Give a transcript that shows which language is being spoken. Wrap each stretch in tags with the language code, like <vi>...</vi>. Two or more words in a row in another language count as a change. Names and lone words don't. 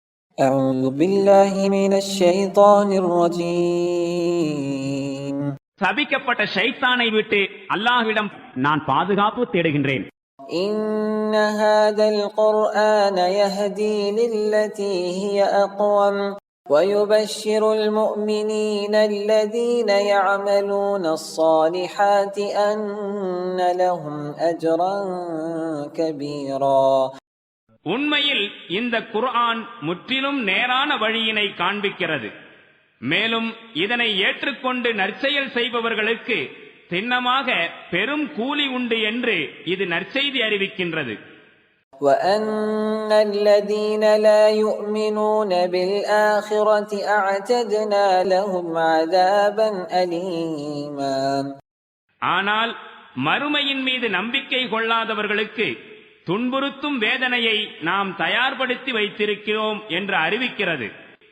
<ar>أعوذ بالله من الشيطان الرجيم.</ar> <ta>சபிக்கப்பட்ட ஷைத்தானை விட்டு அல்லாஹ்விடம் நான் பாதுகாப்பு தேடுகின்றேன்.</ta> <ar>إن هذا القرآن يهدي للتي هي أقوم ويبشر المؤمنين الذين يعملون الصالحات أن لهم أجرا كبيرا.</ar> <ta>உண்மையில் இந்த குர்ஆன் முற்றிலும் நேரான வழியினை காண்பிக்கிறது. மேலும் இதனை ஏற்றுக்கொண்டு நற்செயல் செய்பவர்களுக்கு சின்னமாக பெரும் கூலி உண்டு என்று இது நற்செய்தி அறிவிக்கின்றது.</ta> <ar>وَأَنَّ الَّذِينَ لَا يُؤْمِنُونَ بِالْآخِرَةِ أَعْتَدْنَا لَهُمْ عَذَابًا أَلِيمًا.</ar> <ta>ஆனால் மறுமையின் மீது நம்பிக்கை கொள்ளாதவர்களுக்கு துன்புறுத்தும் வேதனையை நாம் தயார்படுத்தி வைத்திருக்கிறோம் என்று அறிவிக்கிறது.</ta>